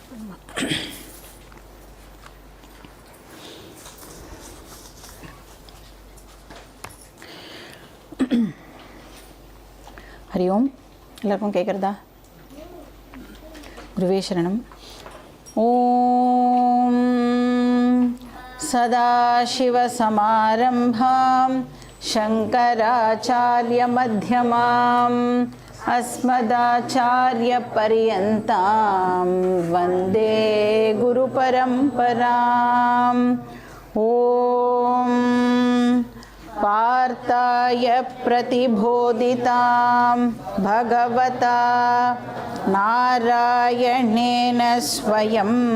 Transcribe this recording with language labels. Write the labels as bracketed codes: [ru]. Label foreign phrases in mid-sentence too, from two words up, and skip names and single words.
[ta] ஹரி ஓம். எல்லாருக்கும் கேட்குறதா? குருவே சரணம். [sa] ओम् सदाशिवसमारम्भां शङ्कराचार्यमध्यमाम् अस्मदाचार्यपर्यन्तां वन्दे गुरुपरम्पराम्. ॐ पार्थाय प्रतिबोधितां भगवता नारायणेन स्वयं